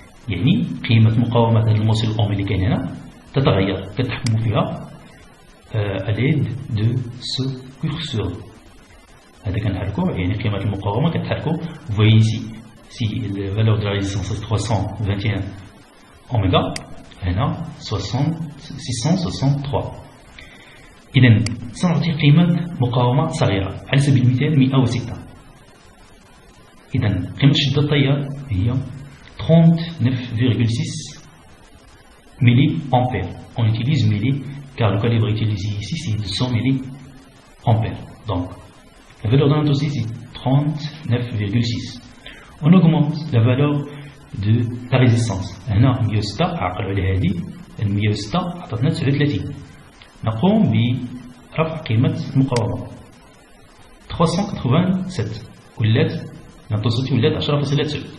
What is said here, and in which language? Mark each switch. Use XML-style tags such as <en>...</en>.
<ar>يعني قيمة مقاومة هذا الموصل الأومي اللي كاين هنا تتغير كتحكموا فيها</ar> <fr>à l'aide de ce curseur.</fr> <ar>هذا كنحركو يعني قيمة المقاومة كتحركو.</ar> <fr>Vous voyez ici si la valeur de la résistance est 321 oméga, هنا 663.</fr> <ar>إذا سنعطي قيمة مقاومة صغيرة على سبيل المثال 106. إذا قيمة شدة التيار هي 39,6 milliampères.</ar> <fr>On utilise milli car le calibre utilisé ici c'est 200 milliampères. Donc la valeur de l'intensité c'est 39,6. On augmente la valeur de la résistance.</fr> <ar>هنا ميوستا عقلوا على هذه الميوستا عطاتنا 39. نقوم برفع قيمة المقاومة 387 ولات الانتنسيتي ولات 10.9.</ar>